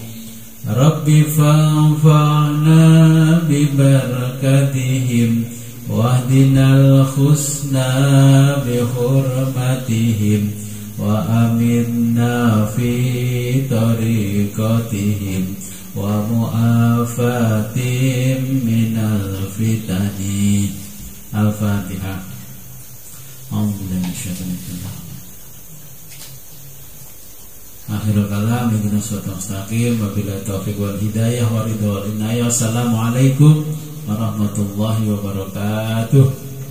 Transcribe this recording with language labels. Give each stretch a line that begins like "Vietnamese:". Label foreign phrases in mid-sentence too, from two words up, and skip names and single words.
Arabic: رب فانفعنا ببركاتهم واهدنا الحسنى بحرمتهم وأمنا في طريقتهم ومعافاة من الفتن. Al-Fatihah. أعوذ بالله من الشيطان الرجيم. آخر الكلام اهدنا الصراط المستقيم وبالله التوفيق والهداية والرضا والعناية. والسلام عليكم ورحمة الله وبركاته.